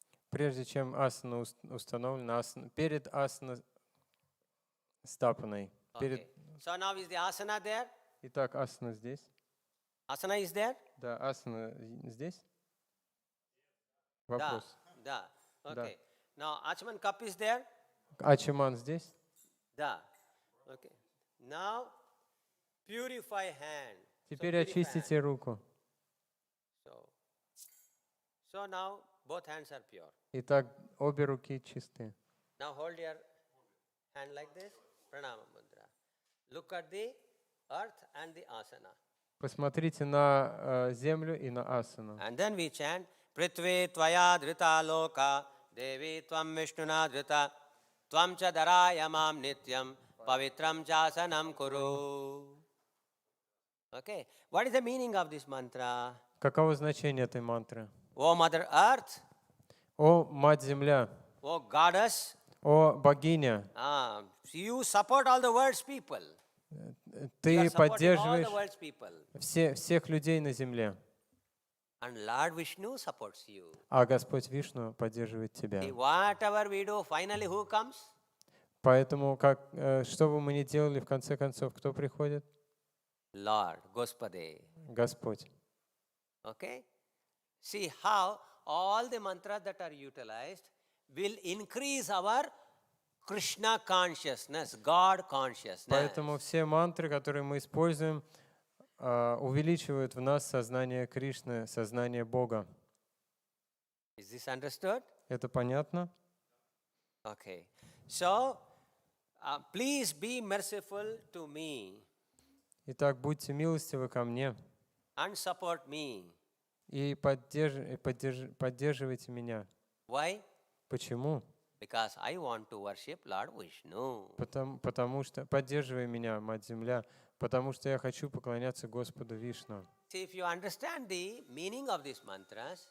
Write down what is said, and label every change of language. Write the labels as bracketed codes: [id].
[ru] Прежде чем асана установлена, перед асана стапаной. [en] Okay. So now is the asana there? [ru] Итак, асана здесь. [en] Asana is there? [ru] Да, асана здесь. Вопрос. Da. [en] Okay. Now Achaman cup is there? [ru] Ачаман здесь. Da. [en] Okay. Now purify hand. [ru] Теперь [en] So, purify [ru] очистите [en] hand. [ru] руку. [en] So now both hands are pure. [ru] Итак, обе руки чистые. [en] Now hold your hand like this. Pranama mudra. Look at the earth and the asana. [ru] Посмотрите на землю и на асану. [en] And then we chant [sa] Prithvi tvaya dhrita loka Devi tvam vishnuna dhrita Tvam cha dharayamam nityam Pavitram chasanam kuru. [en] Okay. What is the meaning of this mantra? [ru] Каково значение этой мантры? [en] O Mother Earth, [ru] О, Мать Земля! [en] O Goddess, [ru] О, Богиня! [en] you support all the world's people. You are [ru] Ты [en] supporting all [ru] поддерживаешь [en] the world's people. [ru] всех людей на земле, [en] And Lord Vishnu supports you. [ru] а Господь Вишну поддерживает тебя. [en] See, whatever we do, finally who comes? [ru] Поэтому, что бы мы ни делали, в конце концов, кто приходит? [en] Lord, [ru] Gospode. Господь. [en] Okay? See how all the mantras that are utilized will increase our Krishna consciousness, God consciousness. [ru] Поэтому все мантры, которые мы используем, увеличивают в нас сознание Кришны, сознание Бога. [en] Is this understood? [ru] Это понятно? [en] Okay. So, please be merciful to me [ru] Итак, будьте милостивы ко мне [en] and support me. [ru] и поддерживайте меня. [en] Why? [ru] Почему? [en] Because I want to worship Lord Vishnu. [ru] Потому что поддерживай меня, Мать Земля, потому что я хочу поклоняться Господу Вишну. [en] See, if you understand the meaning of these mantras,